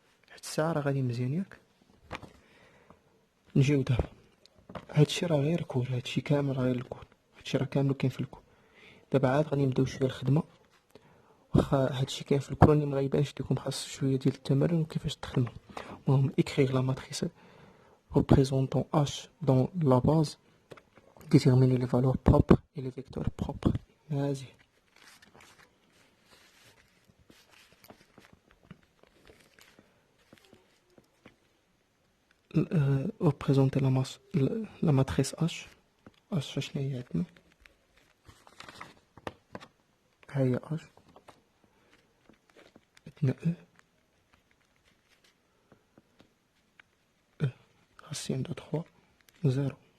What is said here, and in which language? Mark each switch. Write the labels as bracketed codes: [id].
[ar] حتى الساعه راه غادي مزيان ياك. نجيو دابا هادشي راه غير كور، هادشي كامل راه غير الكور، هادشي راه كامل كاين في الكور. دابا عاد غادي نبداو شويه الخدمه. واخا هادشي كاين في الكور ما غيبانش ليكم، خاص شويه ديال التمرين وكيفاش تخدموا. [fr] المهم écrire la matrice représentant H dans la base, déterminer les valeurs propres et les vecteurs propres. Vas-y. Représenter la matrice H. [ar] H شنو هي عندنا؟ ها هي H. [fr] عندنا E racine de 3 0.